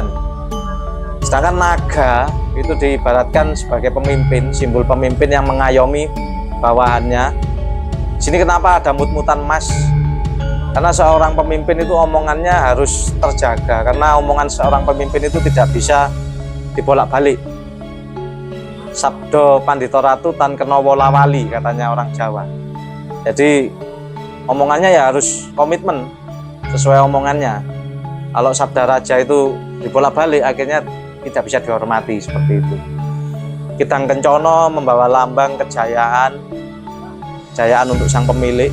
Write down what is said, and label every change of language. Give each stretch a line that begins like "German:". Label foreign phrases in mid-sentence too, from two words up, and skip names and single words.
Indonesian: Sedangkan naga itu diibaratkan sebagai pemimpin, simbol pemimpin yang mengayomi bawahannya. Di sini kenapa ada mut-mutan emas? Karena seorang pemimpin itu omongannya harus terjaga, karena omongan seorang pemimpin itu tidak bisa dibolak-balik.
Javanese: Sabdo Pandito Ratu tan kena wola wali,
Indonesian: katanya orang Jawa. Jadi omongannya ya harus komitmen sesuai omongannya. Kalau sabda raja itu dibolak-balik, akhirnya tidak bisa dihormati, seperti itu. Kidang Kencono membawa lambang kejayaan untuk sang pemilik.